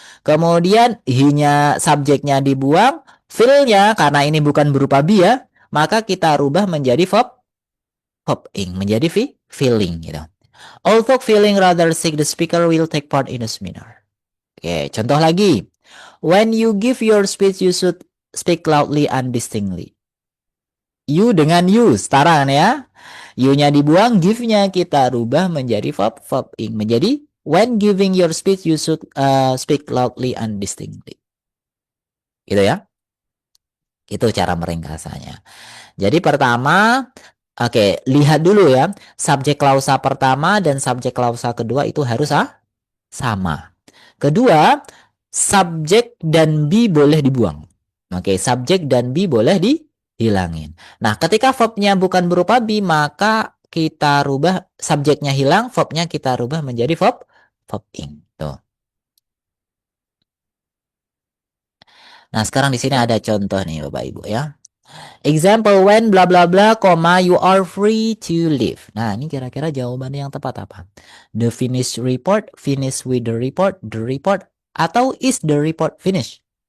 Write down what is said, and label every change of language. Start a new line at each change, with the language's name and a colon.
Indonesian: Kemudian he-nya subjeknya dibuang, feel-nya karena ini bukan berupa be ya, maka kita rubah menjadi verb ing, menjadi feeling gitu.
English: Although feeling rather sick, the speaker will take part in the seminar.
Indonesian: Oke, contoh lagi.
English: When you give your speech, you should speak loudly and distinctly.
Indonesian: You dengan you, setara kan ya. You-nya dibuang, give-nya kita rubah menjadi verb ing. Menjadi
English: when giving your speech, you should speak loudly and distinctly.
Indonesian: Gitu ya. Itu cara meringkasannya. Jadi pertama, lihat dulu ya. Subjek klausa pertama dan subjek klausa kedua itu harus sama. Kedua, subjek dan be boleh dibuang. Subjek dan be boleh dihilangin. Nah, ketika verbnya bukan berupa be, maka kita rubah subjeknya hilang, verbnya kita rubah menjadi verb ing. Tuh. Nah, sekarang di sini ada contoh nih Bapak Ibu ya.
English: Example when bla bla bla, you are free to leave.
Indonesian: Nah, ini kira-kira jawabannya yang tepat apa?
English: The finished report, finish with the report,
Indonesian: atau
English: is the report finished?